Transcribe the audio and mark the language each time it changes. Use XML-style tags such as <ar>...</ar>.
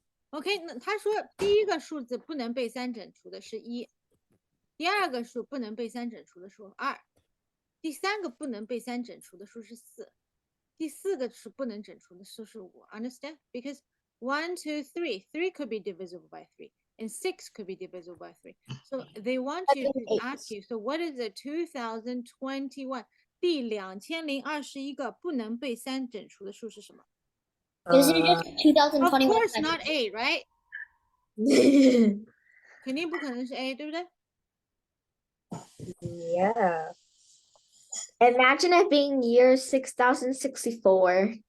<zh>OK， 那他说第一个数字不能被三整除的是1，第二个数不能被三整除的是2，第三个不能被三整除的数是4，第四个数不能整除的数是5。</zh> <en>Understand? Because 1, 2, 3, 3 could be divisible by 3, and 6 could be divisible by 3. So they want you to ask you, so what is the 2021?</en> <zh>第2021个不能被三整除的数是什么？</zh> <en>Is it just Of 2021? course not A, right?</en> <zh>肯定不可能是 A， 对不对？</zh> <en>Yeah. Imagine it being year 6064.</en>